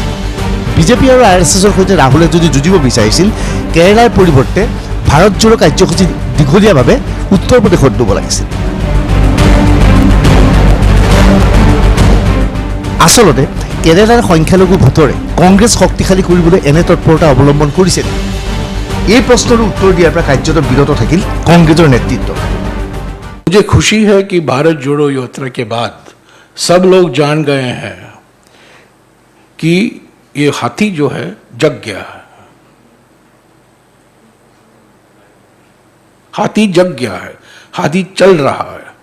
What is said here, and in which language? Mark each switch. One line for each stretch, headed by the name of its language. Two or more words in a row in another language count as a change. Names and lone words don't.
Assamese: বিজেপি আৰু RSSৰ সৈতে ৰাহুলে যদি যুঁজিব বিচাৰিছিল কেৰালাৰ পৰিৱৰ্তে ভাৰত জোৰো কাৰ্যসূচী দীঘলীয়াভাৱে উত্তৰ প্ৰদেশত দিব লাগিছিল। আচলতে কেৰালাৰ সংখ্যালঘু ভোটৰে কংগ্ৰেছ শক্তিশালী কৰিবলৈ এনে তৎপৰতা অৱলম্বন কৰিছে। এই প্ৰশ্নৰ উত্তৰ দিয়াৰ পৰা কাৰ্যত বিৰত থাকিল কংগ্ৰেছৰ নেতৃত্ব।
Hindi: मुझे खुशी है कि भारत जोड़ो यात्रा के बाद सब लोग जान गए हैं कि ये हाथी जो है जग गया है, हाथी जग गया है, हाथी चल रहा है।